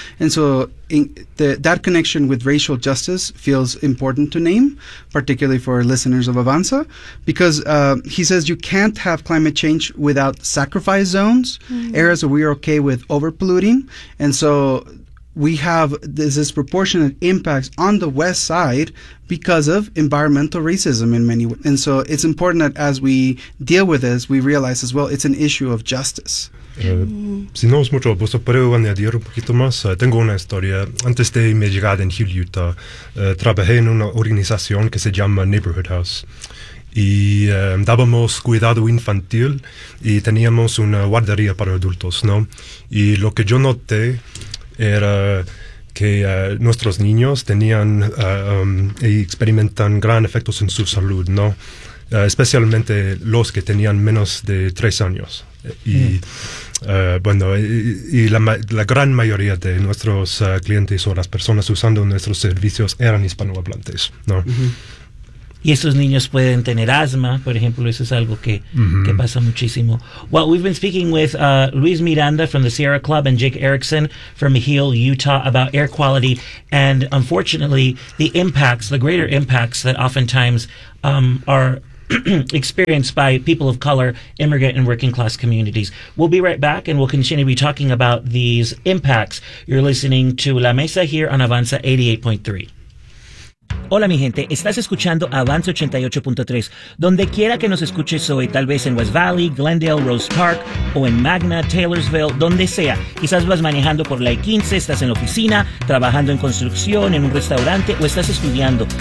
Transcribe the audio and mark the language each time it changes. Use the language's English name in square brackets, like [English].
[English] And so that connection with racial justice feels important to name, particularly for listeners of Avanza, because he says you can't have climate change without sacrifice zones, mm-hmm. areas where we are okay with overpolluting. And so we have this disproportionate impacts on the west side because of environmental racism in many ways. And so it's important that as we deal with this, we realize as well it's an issue of justice. [Spanish] Si no es mucho abuso, pero voy a añadir un poquito más. Tengo una historia. Antes de mi llegada en Hill, Utah, trabajé en una organización que se llama Neighborhood House. Y dábamos cuidado infantil y teníamos una guardería para adultos, ¿no? Y lo que yo noté era que nuestros niños tenían y experimentan gran efectos en su salud, ¿no? Especialmente los que tenían menos de 3 años. Y bueno, y la gran mayoría de nuestros clientes o las personas usando nuestros servicios eran hispanohablantes, ¿no? Uh-huh. Y esos niños pueden tener asma, por ejemplo, eso es algo que, mm-hmm. que pasa muchísimo. [English] Well, we've been speaking with Luis Miranda from the Sierra Club and Jake Erickson from Mejil, Utah, about air quality and, unfortunately, the impacts, the greater impacts that oftentimes are experienced by people of color, immigrant and working class communities. We'll be right back and we'll continue to be talking about these impacts. You're listening to La Mesa here on Avanza 88.3. [Spanish] Hola mi gente, estás escuchando Avance 88.3, donde quiera que nos escuches hoy, tal vez en West Valley, Glendale, Rose Park, o en Magna, Taylorsville, donde sea. Quizás vas manejando por la E15, estás en la oficina, trabajando en construcción, en un restaurante, o estás estudiando.